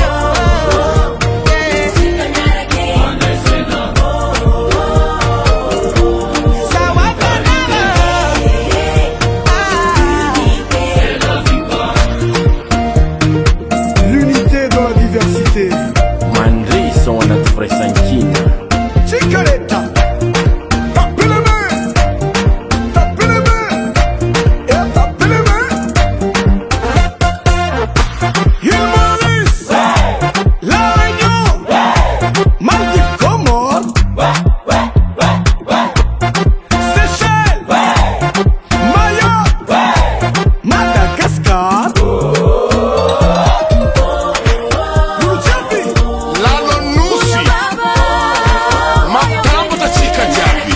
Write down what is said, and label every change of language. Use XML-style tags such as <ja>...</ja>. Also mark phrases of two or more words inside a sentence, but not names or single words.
<fr>L'unité dans la diversité.</fr> <mg>Mandri sont anaty firaisan-kina. Cigaretta,</mg> <fr>tapez les mains, tapez les mains, et tapez les mains. Île Maurice, La Réunion,</fr> <mg>Maldives, Comores, Seychelles, Mayotte, Madagascar, Lalaon'ny Nosy, mampitambatra tsika jiaby.</mg>